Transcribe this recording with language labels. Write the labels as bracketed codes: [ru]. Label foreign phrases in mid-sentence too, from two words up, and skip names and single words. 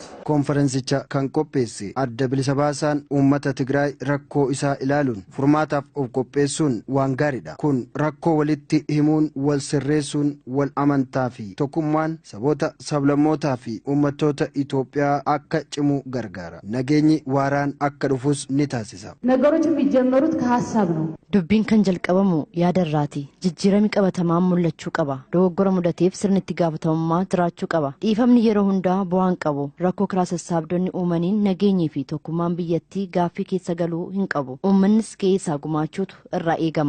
[om] konferensicha kan qopheesse adda bilisa baasaan uummata Tigraay rakkoo isaa ilaaluun furmaataaf of qopheessuun waan gaariidha. Kun rakkoo walitti himuun wal sirreessuun wal amantaa fi tokkummaan saboota sablammootaa fi uummattoota Itoophiyaa akka cimu gargaara. Nageenyi waaraan akka dhufus ni [am] ነገሮች የሚጀመሩት ከሐሳብ ነው። [om] ዱቢን kan jalqabamu yaada irraati. Jijjiirami qabatamaan mul'achuu qaba. Dogoggora mudateef sirni itti gaafatamummaa jiraachuu qaba. Dhiifamni yeroo hundaa bu'aan qabu. Rakkoo karaa sassaabdonni uumaniin nageenyii fi tokkummaan biyyattii gaaffii keessa galuu hin qabu. Uummannis keessaa gumaachuutu irraa eegama.